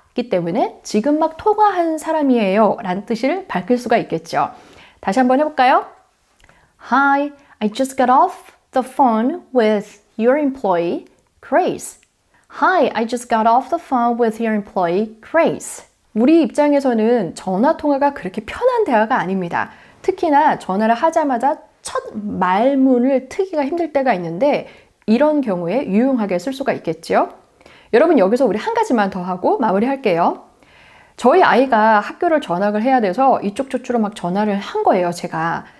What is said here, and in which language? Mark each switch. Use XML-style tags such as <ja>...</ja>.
<ko>기 때문에 지금 막 통화한 사람이에요 라는 뜻을 밝힐 수가 있겠죠. 다시 한번 해볼까요?</ko> <en>Hi, I just got off the phone with your employee, Grace. Hi, I just got off the phone with your employee, Grace.</en> <ko>우리 입장에서는 전화 통화가 그렇게 편한 대화가 아닙니다. 특히나 전화를 하자마자 첫 말문을 트기가 힘들 때가 있는데 이런 경우에 유용하게 쓸 수가 있겠죠. 여러분 여기서 우리 한 가지만 더 하고 마무리할게요. 저희 아이가 학교를 전학을 해야 돼서 이쪽 저쪽으로 막 전화를 한 거예요, 제가.</ko>